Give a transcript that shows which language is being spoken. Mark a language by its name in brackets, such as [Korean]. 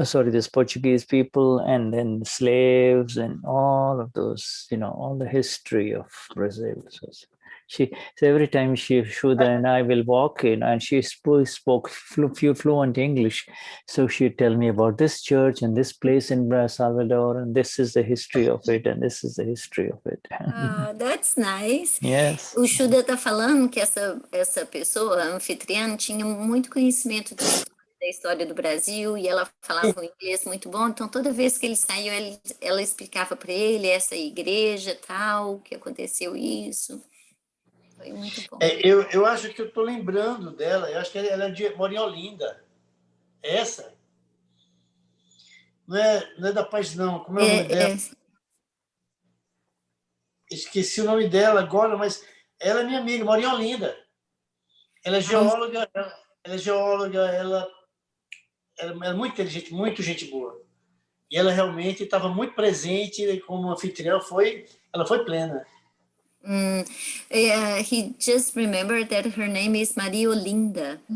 [English] This Portuguese people, and then slaves, and all of those, all the history of Brazil. So every time Shuddha and I will walk in, and she spoke fluent English, so she'd tell me about this church and this place in Salvador, and this is the history of it, and this is the history of it. That's nice. Yes. [Portuguese] O Shuddha está falando que essa pessoa, a anfitriã, tinha muito conhecimento da história do Brasil, e ela falava um inglês muito bom, então toda vez que eles saíam, ela explicava para ele essa igreja, tal, que aconteceu isso. Foi muito bom. Eu acho que eu estou lembrando dela, eu acho que ela mora em Olinda. Essa? Não é da Paz, não. Como é o nome dela? Esqueci o nome dela agora, mas ela é minha amiga, mora em Olinda. Ela é geóloga, ela é muito inteligente, muito gente boa. E ela realmente estava muito presente, como anfitriã, ela foi plena. [English] He just remembered that her name is Maria Olinda.